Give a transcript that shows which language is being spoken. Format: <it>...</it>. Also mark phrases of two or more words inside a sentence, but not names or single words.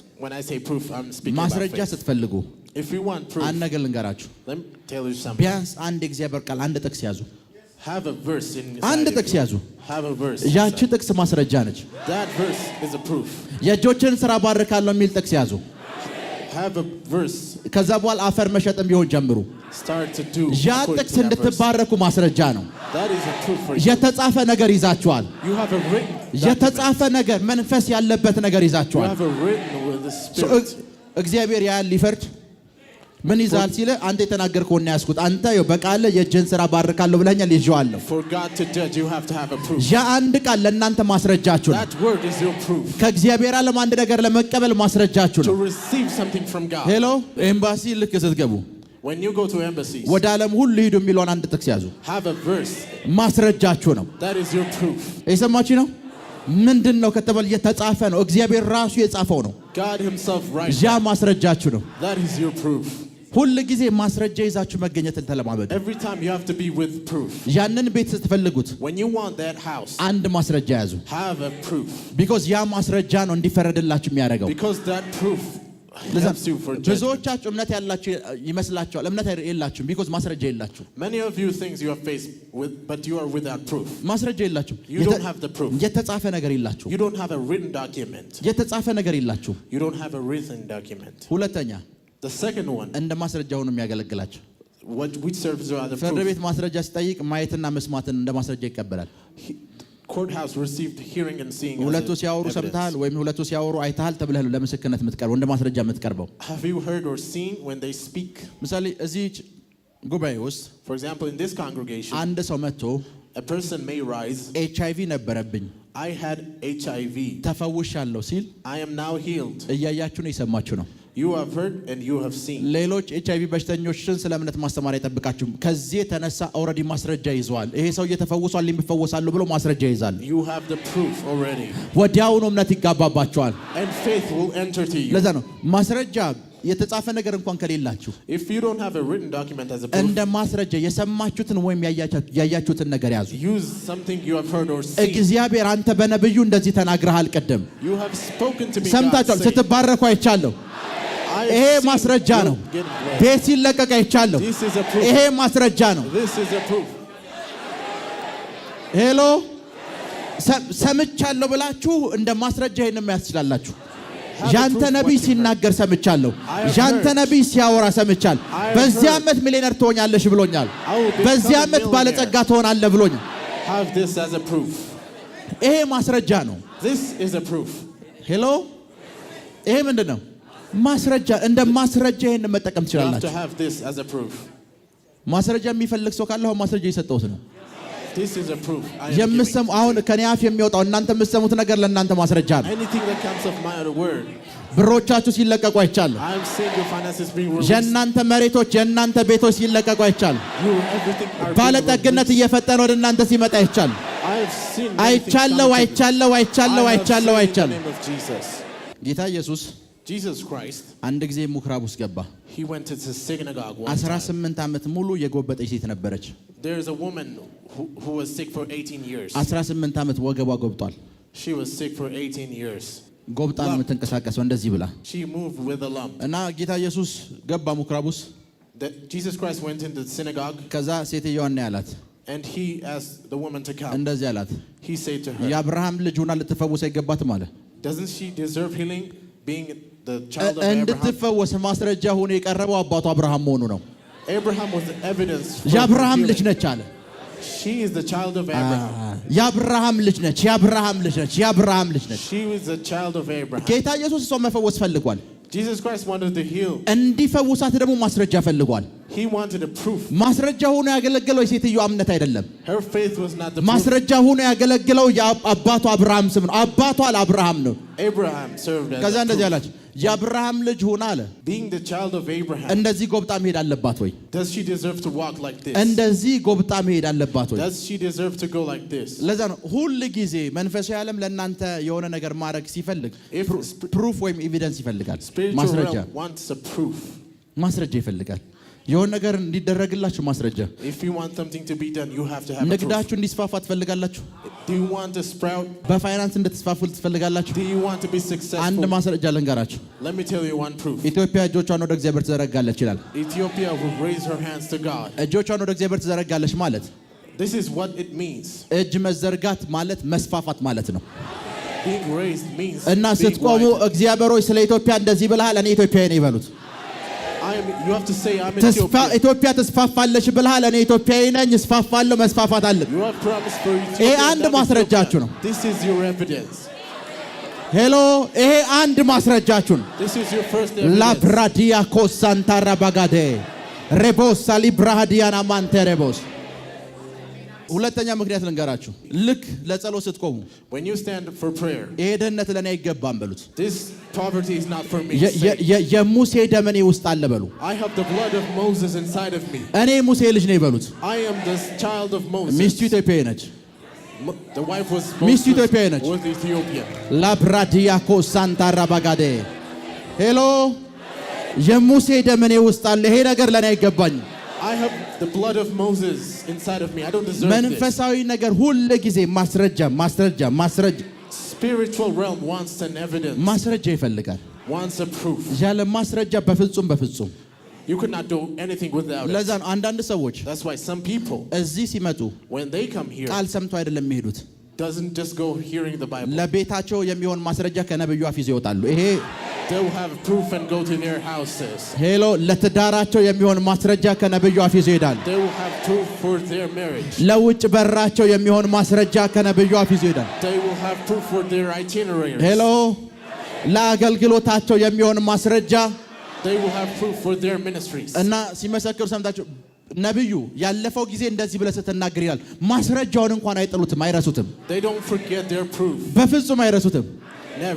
<en>when I say proof, I'm speaking about</en> <am>ማስረጃ</am> <en>faith.</en> <am>ስትፈልጉ</am> <en>If you want proof,</en> <am>አንድ ነገር ልንገራችሁ።</am> <en>let me tell you something.</en> <am>ቢያንስ አንድ እግዚአብሔር ቃል አንድ ጥቅስ ያዙ።</am> <en>Have a verse</en> <am>አንድ</am> <en>inside of</en> <am>ጥቅስ</am> <en>you.</en> <am>ያዙ።</am> <en>Have a verse.</en> <am>ያቺ</am> <en>inside.</en> <am>ጥቅስ ማስረጃ ነች።</am> <en>That verse is a proof.</en> <am>የእጆችን ስራ ባርካለሁ የሚል ጥቅስ ያዙ።</am> <en>Have a verse.</en> <am>ከዛ በኋላ አፈር መሸጥም ቢሆን ጀምሩ።</am> <en>Start to do</en> <am>ያ</am> <en>according</en> <am>ጥቅስ</am> <en>to that verse.</en> <am>እንድትባረኩ ማስረጃ ነው።</am> <en>That is a proof for you.</en> <am>የተጻፈ ነገር ይዛችኋል።</am> <en>You have a written document.</en> <am>የተጻፈ ነገር መንፈስ ያለበት ነገር</am> <en>You</en> <am>ይዛችኋል።</am> <en>have a written with the spirit.</en> <am>እግዚአብሔር ያያል ሊፈርድ ምን ይዛል ሲለ አንተ የተናገርከውን ነው ያስኩት። አንተ በቃል የእጅን ስራ ባርካለሁ ብለኛል ይዤዋለሁ።</am> <en>For God to judge, you have to have a proof.</en> <am>ያ አንድ ቃል ለእናንተ ማስረጃችሁ ነው።</am> <en>That word is your proof.</en> <am>ከእግዚአብሔር ዓለም አንድ ነገር ለመቀበል ማስረጃችሁ</am> <en>To</en> <am>ነው።</am> <en>receive something from God.</en> <am>ሄሎ ኤምባሲ ልክ ስትገቡ</am> <en>When you go to embassies,</en> <am>ወደ ዓለም ሁሉ ሂዱ የሚለውን አንድ ጥቅስ ያዙ።</am> <en>have a verse.</en> <am>ማስረጃችሁ ነው።</am> <en>That is your proof.</en> <am>የሰማችሁ ነው። ምንድን ነው ከተባለ የተጻፈ ነው። እግዚአብሔር ራሱ የጻፈው ነው።</am> <en>God himself writes.</en> <am>ያ ማስረጃችሁ ነው።</am> <en>That is your proof.</en> <am>ሁሉ ጊዜ ማስረጃ ይዛችሁ መገኘትን ተለማመዱ።</am> <en>Every time you have to be with proof.</en> <am>ያንን ቤት ስትፈልጉት</am> <en>When you want that house,</en> <am>አንድ ማስረጃ ያዙ።</am> <en>have a proof.</en> <am>ቢኮዝ ያ ማስረጃ ነው እንዲፈረድላችሁ የሚያደርገው።</am> <en>Because that proof helps you for judgment.</en> <am>ብዙዎቻችሁ እምነት ያላችሁ ይመስላችኋል። እምነት የላችሁም። ቢኮዝ ማስረጃ የላችሁ።</am> <en>Many of you think you have faith, but you are without proof.</en> <am>ማስረጃ የላችሁ።</am> <en>You don't have the proof.</en> <am>የተጻፈ ነገር የላችሁ።</am> <en>You don't have a written document.</en> <am>የተጻፈ ነገር የላችሁ።</am> <en>You don't have a written document.</en> <am>ሁለተኛ</am> <en>The second one,</en> <am>እንደ ማስረጃ ሆኖ የሚያገለግላችሁ</am> <en>which serves you as a</en> <am>ፍርድ</am> <en>proof.</en> <am>ቤት ማስረጃ ሲጠይቅ ማየትና መስማትን እንደ ማስረጃ ይቀበላል።</am> <en>Courthouse received hearing and seeing.</en> <am>ሁለቱ</am> <en>as</en> <am>ሲያወሩ</am> <en>evidence.</en> <am>ሰምተሃል ወይም ሁለቱ ሲያወሩ አይተሃል ተብለህ ነው ለምስክርነት የምትቀርበው፣ እንደ ማስረጃ የምትቀርበው።</am> <en>Have you heard or seen when they speak?</en> <am>ምሳሌ እዚህ ጉባኤ ውስጥ</am> <en>For example, in this congregation,</en> <am>አንድ ሰው መጥቶ</am> <en>a person may rise.</en> <am>HIV ነበረብኝ</am> <en>I had HIV.</en> <am>ተፈውሻለሁ ሲል</am> <en>I am now healed.</en> <am>እያያችሁ ነው፣ የሰማችሁ ነው።</am> <en>You have heard and you have seen.</en> <am>ሌሎች HIV በሽተኞችን ስለ እምነት ማስተማር አይጠብቃችሁም። ከዚህ የተነሳ ኦልሬዲ ማስረጃ ይዘዋል። ይሄ ሰው እየተፈውሷል የሚፈወሳሉ ብሎ ማስረጃ ይዛል።</am> <en>You have the proof already.</en> <am>ወዲያውኑ እምነት ይጋባባቸዋል።</am> <en>And faith will enter to you.</en> <am>ለዛ ነው ማስረጃ የተጻፈ ነገር እንኳን ከሌላችሁ</am> <en>If you don't have a written document as a proof,</en> <am>እንደ ማስረጃ የሰማችሁትን ወይም ያያችሁትን ነገር ያዙ።</am> <en>use something you have heard or seen.</en> <am>እግዚአብሔር አንተ በነብዩ እንደዚህ ተናግረሃል። ቅድም</am> <en>You have spoken to me.</en> <am>ሰምታችኋል።</am> <en>God, saying,</en> <am>ስትባረኩ አይቻለሁ።</am> <en>I have</en> <am>ይሄ</am> <en>seen</en> <am>ማስረጃ</am> <en>you</en> <am>ነው።</am> <en>get blessed.</en> <am>ቤት ሲለቀቅ አይቻለሁ።</am> <en>This is a proof.</en> <am>ይሄ ማስረጃ ነው።</am> <en>This is a proof.</en> <am>ሄሎ ሰምቻለሁ ብላችሁ እንደ ማስረጃ ይሄን መያዝ ትችላላችሁ። ያንተ ነብይ ሲናገር ሰምቻለሁ። ያንተ ነብይ ሲያወራ ሰምቻለሁ። በዚህ ዓመት ሚሊዮነር ትሆኛለሽ ብሎኛል። በዚህ ዓመት ባለጸጋ ትሆናለህ ብሎኛል።</am> <en>Have this as a proof.</en> <am>ይሄ ማስረጃ ነው።</am> <en>This is a proof.</en> <am>ሄሎ ይሄ ምንድነው? ማስረጃ። እንደ ማስረጃ ይሄን መጠቀም</am> <en>You have to</en> <am>ትችላላችሁ።</am> <en>have this as a proof.</en> <am>ማስረጃ የሚፈልግ ሰው ካለ አሁን ማስረጃ እየሰጠሁት ነው።</am> <en>This is a proof. I am</en> <am>የምትሰሙ</am> <en>giving.</en> <am>አሁን ከኔ አፍ የሚወጣው እናንተ የምትሰሙት ነገር ለእናንተ ማስረጃ ነው።</am> <en>Anything that comes of my word.</en> <am>ብሮቻችሁ ሲለቀቁ አይቻለሁ።</am> <en>I am seeing your finances being released.</en> <am>የእናንተ መሬቶች የእናንተ ቤቶች ሲለቀቁ አይቻለሁ።</am> <en>You everything are being</en> <am>ባለጠግነት</am> <en>released.</en> <am>እየፈጠነ ወደ እናንተ ሲመጣ አይቻለሁ።</am> <en>I have seen</en> <am>አይቻለሁ አይቻለሁ አይቻለሁ አይቻለሁ አይቻለሁ።</am> <en>Jesus.</en> <am>ጌታ ኢየሱስ</am> <en>Jesus Christ,</en> <am>አንድ ጊዜ ምኩራብ ውስጥ ገባ።</am> <en>he went to the synagogue one time.</en> <am>18 ዓመት ሙሉ የጎበጠች ሴት ነበረች።</am> <en>There is a woman who was sick for 18 years.</en> <am>18 ዓመት ወገቧ ጎብጧል።</am> <en>She was sick for 18 years.</en> <am>ጎብጣ ነው የምትንቀሳቀሰው እንደዚህ ብላ</am> <en>She moved with a lump.</en> <am>እና ጌታ ኢየሱስ ገባ ምኩራብ ውስጥ።</am> <en>Jesus Christ went into the synagogue</en> <am>ከዛ ሴትዮዋን ነው ያላት።</am> <en>and he asked the woman to come.</en> <am>እንደዚህ አላት፣</am> <en>He said to her,</en> <am>የአብርሃም ልጅ ሆና ልትፈወስ አይገባትም አለ።</am> <en>doesn't she deserve healing being the child of Abraham?</en> <am>እንድትፈወስ ማስረጃ ሆኖ የቀረበው አባቱ አብርሃም መሆኑ ነው።</am> <en>Abraham was the evidence for</en> <am>የአብርሃም ልጅ</am> <en>healing.</en> <am>ነች አለ።</am> <en>She is the child of Abraham.</en> <am>የአብርሃም ልጅ ነች፣ የአብርሃም ልጅ ነች፣ የአብርሃም ልጅ ነች።</am> <en>She was the child of Abraham.</en> <am>ጌታ ኢየሱስ እሷን መፈወስ ፈልጓል።</am> <en>Jesus Christ wanted to heal.</en> <am>እንዲፈውሳት ደግሞ ማስረጃ ፈልጓል።</am> <en>He wanted a proof.</en> <am>ማስረጃ ሆኖ ያገለገለው የሴትዮዋ እምነት አይደለም።</am> <en>Her faith was not the proof.</en> <am>ማስረጃ ሆኖ ያገለገለው የአባቷ አብርሃም ስም ነው። አባቷ ለአብርሃም ነው።</am> <en>Abraham served as</en> <am>ከዛ</am> <en>a</en> <am>እንደዚህ</am> <en>proof.</en> <am>አላች የአብርሃም ልጅ ሆና አለ</am> <en>Being the child of Abraham,</en> <am>እንደዚህ ጎብጣ መሄድ አለባት ወይ?</am> <en>does she deserve to walk like this?</en> <am>እንደዚህ ጎብጣ መሄድ አለባት ወይ?</am> <en>Does she deserve to go like this?</en> <am>ለዛ ነው ሁሉ ጊዜ መንፈሳዊ ዓለም ለእናንተ የሆነ ነገር ማድረግ ሲፈልግ ፕሩፍ ወይም ኤቪደንስ ይፈልጋል።</am> <en>Spiritual</en> <am>ማስረጃ</am> <en>realm wants a proof.</en> <am>ማስረጃ ይፈልጋል። የሆነ ነገር እንዲደረግላችሁ ማስረጃ።</am> <en>If you want something to be done, you have to have a proof.</en> <am>ንግዳችሁ እንዲስፋፋ ትፈልጋላችሁ?</am> <en>Do you want to sprout?</en> <am>በፋይናንስ እንድትስፋፉ ትፈልጋላችሁ?</am> <en>Do you want to be</en> <am>አንድ</am> <en>successful?</en> <am>ማስረጃ ልንገራችሁ።</am> <en>Let me tell you one proof.</en> <am>ኢትዮጵያ እጆቿን ወደ እግዚአብሔር ትዘረጋለች ይላል።</am> <en>Ethiopia will raise her hands to God.</en> <am>እጆቿን ወደ እግዚአብሔር ትዘረጋለች ማለት</am> <en>This is what it means.</en> <am>እጅ መዘርጋት ማለት መስፋፋት ማለት ነው።</am> <en>Being raised means</en> <am>እና</am> <en>being</en> <am>ስትቆሙ</am> <en>wide.</en> <am>እግዚአብሔር ሆይ ስለ ኢትዮጵያ እንደዚህ ብለሃል፣ እኔ ኢትዮጵያዊ ነኝ ይበሉት።</am> <en>You have to say, I'm</en> <am>ኢትዮጵያ ተስፋፋለች ብለሃል፣ እኔ ኢትዮጵያዊ ነኝ፣ እስፋፋለሁ፣ መስፋፋት አለብኝ።</am> <en>You have promised for</en> <am>ይሄ</am> <en>Ethiopia.</en> <am>አንድ</am> <en>that is</en> <am>ማስረጃችሁ ነው።</am> <en>This is your evidence.</en> <am>ሄሎ፣ ይሄ አንድ ማስረጃችሁ ነው።</am> <en>This is your first evidence. ላብራዲያ ኮሳንታራ ባጋዴ ሬቦስ ሳሊብራሃዲያና ማንቴሬቦስ።</en> <am>ሁለተኛ ምክንያት ልንገራችሁ። ልክ ለጸሎት ስትቆሙ</am> <en>When you stand for prayer,</en> <am>ይሄ ደህንነት ለኔ አይገባም በሉት።</am> <en>this poverty is not for me. Say,</en> <am>የሙሴ ደም እኔ ውስጥ አለ በሉ።</am> <en>I have the blood of Moses inside of me.</en> <am>እኔ ሙሴ ልጅ ነኝ በሉት።</am> <en>I am the child of Moses.</en> <am>ሚስቱ ኢትዮጵያዊ ነች።</am> <en>The wife was</en> <am>ሚስቱ</am> <en>Moses</en> <am>ኢትዮጵያዊ ነች።</am> <en>was Ethiopian. ላብራዲያ ኮሳንታራ ባጋዴ</en> <am>ሄሎ፣ የሙሴ ደም እኔ ውስጥ አለ። ይሄ ነገር ለኔ አይገባኝም።</am> <en>I have the blood of Moses inside of me. I don't deserve this.</en> <am>መንፈሳዊ ነገር ሁሉ ጊዜ ማስረጃ ማስረጃ ማስረጃ</am> <en>Spiritual realm wants an evidence,</en> <am>ማስረጃ ይፈልጋል።</am> <en>wants a proof.</en> <am>ያለ ማስረጃ በፍጹም በፍጹም።</am> <en>You could not do anything without it.</en> <am>ለዛ ነው አንዳንድ ሰዎች</am> <en>That's why some people,</en> <am>እዚህ ሲመጡ</am> <en>when they come here,</en> <am>ቃል ሰምቶ አይደለም የሚሄዱት።</am> <en>doesn't just go hearing the Bible.</en> <am>ለቤታቸው የሚሆን ማስረጃ ከነብዩ አፍ ይዘው ይወጣሉ። ይሄ</am> <en>They will have proof and go to their houses.</en> <am>ሄሎ፣ ለትዳራቸው የሚሆን ማስረጃ ከነብዩ አፍ ይዘው ይሄዳል።</am> <en>They will have proof for their marriage.</en> <am>ለውጭ በራቸው የሚሆን ማስረጃ ከነብዩ አፍ ይዘው ይሄዳል።</am> <en>They will have proof for their itineraries.</en> <am>ሄሎ፣ ለአገልግሎታቸው የሚሆን ማስረጃ</am> <en>They will have proof for their ministries.</en> <am>እና ሲመሰክሩ ሰምታችሁ ነብዩ ያለፈው ጊዜ እንደዚህ ብለህ ስትናገር ይላል። ማስረጃውን እንኳን አይጥሉትም፣ አይረሱትም።</am> <en>They don't forget their proof.</en> <am>በፍጹም አይረሱትም።</am> <en>Never.</en>